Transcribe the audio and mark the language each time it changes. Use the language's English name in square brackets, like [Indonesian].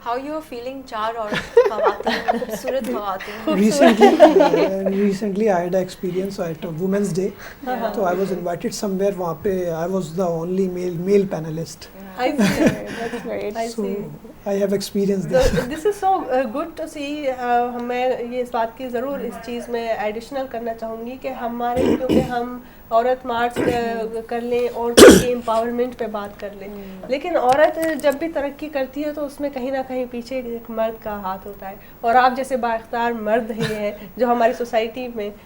[English] How you are feeling [Urdu] چار اور خواتین خوبصورت خواتین. [English] Recently I had an experience at Women's Day. So I was invited somewhere, [Urdu] وہاں پہ [English] I was the only male panelist. I see. That's great. I So see. I have experienced this. So this is so good to see. [Urdu] میں یہ اس بات کی ضرور اس چیز میں additional کرنا چاہوں گی کہ ہمارے کیونکہ ہم عورت مارچ کر لیں اور امپاورمنٹ پہ بات کر لیں, لیکن عورت جب بھی ترقی کرتی ہے تو اس میں کہیں نہ کہیں پیچھے ایک مرد کا ہاتھ ہوتا ہے, اور آپ جیسے بااختیار مرد ہی ہیں جو ہماری سوسائٹی میں